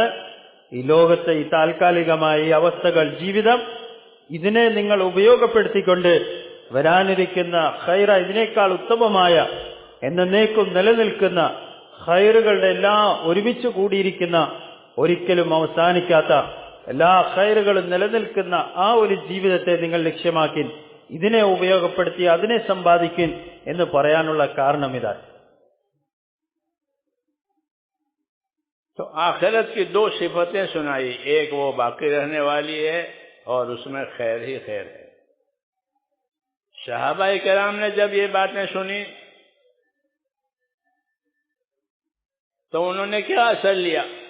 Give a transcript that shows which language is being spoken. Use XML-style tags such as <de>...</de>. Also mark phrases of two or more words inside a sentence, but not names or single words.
<ml>ഈ ലോകത്തെ ഈ താൽക്കാലികമായ ഈ അവസ്ഥകൾ, ജീവിതം, ഇതിനെ നിങ്ങൾ ഉപയോഗപ്പെടുത്തിക്കൊണ്ട് വരാനിരിക്കുന്ന ഖൈറ, ഇതിനേക്കാൾ ഉത്തമമായ, എന്നേക്കും നിലനിൽക്കുന്ന ഖൈറുകളുടെ എല്ലാം ഒരുമിച്ച് കൂടിയിരിക്കുന്ന, ഒരിക്കലും അവസാനിക്കാത്ത എല്ലാ ഖൈറുകളും നിലനിൽക്കുന്ന ആ ഒരു ജീവിതത്തെ നിങ്ങൾ ലക്ഷ്യമാക്കി ഇതിനെ ഉപയോഗപ്പെടുത്തി അതിനെ സമ്പാദിക്കും എന്ന് പറയാനുള്ള കാരണം ഇതാണ്.</ml> <ur>تو آخرت کی دو صفتیں سنائی، ایک وہ باقی رہنے والی ہے اور اس میں خیر ہی خیر ہے۔ صحابہ کرام نے جب یہ باتیں سنی تو انہوں نے کیا اثر لیا؟</ur>